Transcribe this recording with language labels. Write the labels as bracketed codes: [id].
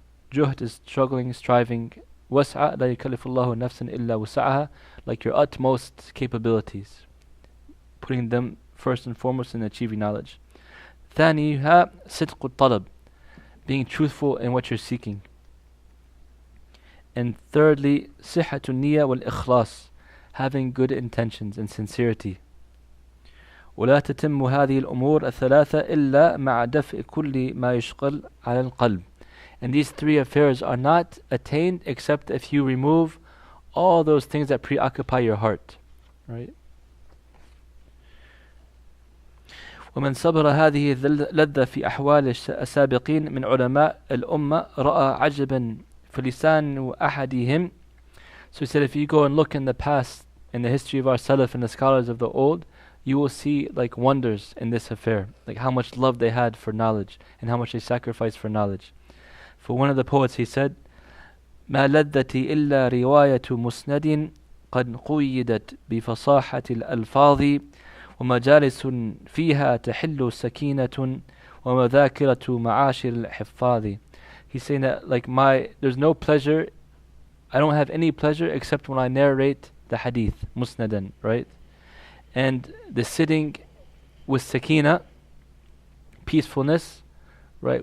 [en] Juhd is struggling, striving. [ar] وسع لا يكلف الله نفسا إلا وسعها, [en] like your utmost capabilities, putting them first and foremost in achieving knowledge. [ar] ثانيها صدق الطلب, [en] being truthful in what you're seeking. And thirdly, [ar] صحة النية والإخلاص, [en] having good intentions and sincerity. [ar] ولا تتم هذه الأمور الثلاثة إلا مع دفع كل ما يشغل على القلب. [en] And these three affairs are not attained except if you remove all those things that preoccupy your heart, right? [ar] ومن صبر هذه اللذة في أحوال السابقين من علماء الأمة رأى عجبا في لسان أحدهم. [en] So he said, if you go and look in the past, in the history of our Salaf and the scholars of the old, you will see like wonders in this affair, like how much love they had for knowledge and how much they sacrificed for knowledge. For one of the poets, he said, [ar] ما لذتي إلا رواية مسند قد قيدت بفصاحة الألفاظ ومجالس فيها تحل سكينة ومذاكرة معاشر الحفاظ. [en] He's saying that like there's no pleasure, I don't have any pleasure except when I narrate the hadith, musnadan, right? And the sitting with sakina, peacefulness, right?